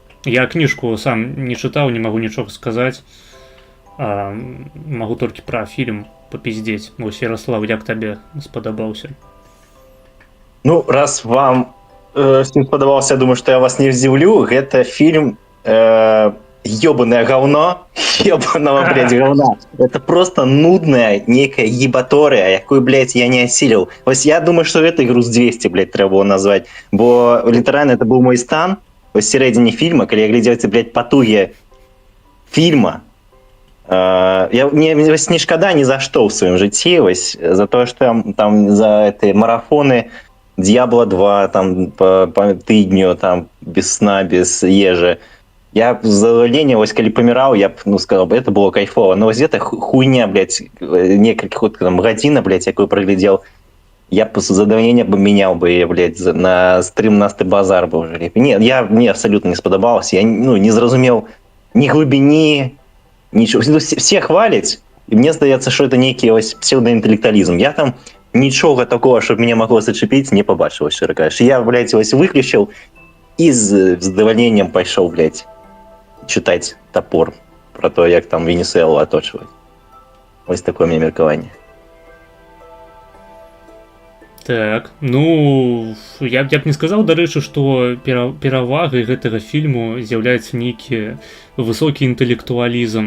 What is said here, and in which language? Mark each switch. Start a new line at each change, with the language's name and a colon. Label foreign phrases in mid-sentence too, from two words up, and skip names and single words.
Belarusian: Я кніжку сам не чытаў, не магу нічога сказаць. Магу толькі пра фільм папіздзець. Вось, Ярослав, як табе спадабаўся? Ну, раз вам фильм спадабаўся, думаю, што я вас не здзіўлю. Гэта фільм ёбаное говно, ёбаного, блядь, говна.
Russian: Это просто нудная некая ебатория, якую, блядь, я не осилил. Вось я думаю, что это груз 200, блядь, треба было назвать.
Belarusian: Бо літаральна
Russian: это был мой
Belarusian: стан. Вось сярэдзіне фільма, калі я глядзеў, блядь, патугі фільма, Мне вось не шкада ні за што ў сваім жыцці, вось за тое, што я там
Russian: за эти марафоны
Belarusian: Diablo 2 там по тыдню там без сна, без ежы. Я б з задавальнення, вось калі паміраў, я б
Russian: сказал бы, это было
Belarusian: кайфова. Но вось гэта хуйня, блядь, некалькі там гадзіна, блядь, якую праглядзеў, я б з задавальнення бы мяняў бы, блядь, на стрымнасты базар бы уже лепей. Не, мне абсолютно не спадабалася. Я не зразумеў ні глыбіні, нічого. Все хваляць, і мне здаецца, што это нейкі вось псевдоінтэлектуалізм. Я там нічога такого, щоб мяне магло зачепіць, не пабачыў, шчыра кажучы. Я, блядь, вось выключыў і з задавальненнем пайшоў,
Russian: блядь, читать топор про то, як там Венесуэлу оточивать.
Belarusian: Ось такое мне меркаванне. Так, ну я б не сказаў, дарэчы, што перавагай гэтага фільму з'яўляецца нейкі высокі інтэлектуалізм.